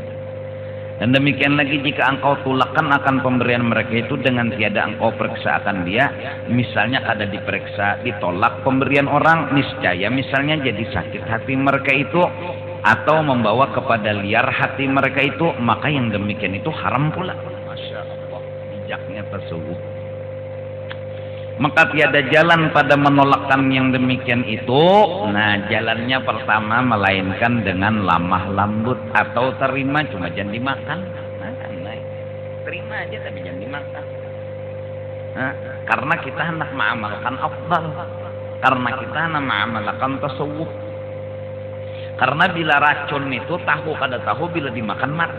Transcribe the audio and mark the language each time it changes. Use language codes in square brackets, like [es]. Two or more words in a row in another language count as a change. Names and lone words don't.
[id] Dan demikian lagi jika engkau tolakkan akan pemberian mereka itu dengan tiada engkau periksa akan dia, misalnya kada diperiksa, ditolak pemberian orang, niscaya misalnya jadi sakit hati mereka itu, atau membawa kepada liar hati mereka itu, maka yang demikian itu haram pula. Masya Allah, bijaknya tasawuf. Maka tiada jalan pada menolakkan yang demikian itu. Nah jalannya pertama melainkan dengan lamah lembut, atau terima cuma jangan dimakan. Nah, terima aja tapi jangan dimakan. Nah, karena kita hendak mengamalkan afdal, karena kita hendak mengamalkan tasawuf. Karena bila racun itu tahu kada tahu, bila dimakan mati.